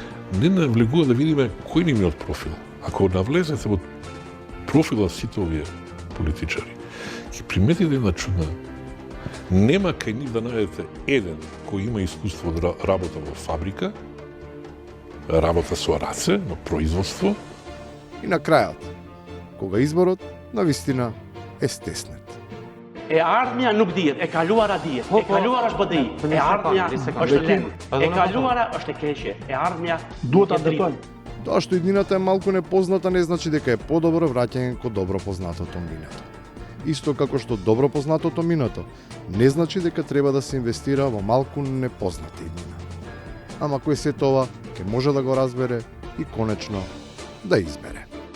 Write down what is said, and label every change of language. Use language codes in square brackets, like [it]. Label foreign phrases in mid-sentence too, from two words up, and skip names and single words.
[mk] Не навлегува да видиме кој ни од профил. Ако навлезете во профила сите овие политичари, ќе приметите една чудна. Нема кај нив да најдете еден кој има искуство од работа во фабрика, работа со раце, на производство. И на крајот, кога изборот на вистина е стеснет. [sq] E ardhmja nuk dihet, e kaluara dihet, e kaluara është BDI, e ardhmja është lehtë, e kaluara është e keqe, e ardhmja duhet ta drejtojmë. [mk] Тоа што иднината е малку непозната не значи дека е подобро враќање кон добро познатото минато. Исто како што добро познатото минато не значи дека треба да се инвестира во малку непозната иднина. Ама кој се тоа ќе може да го разбере и конечно да избере.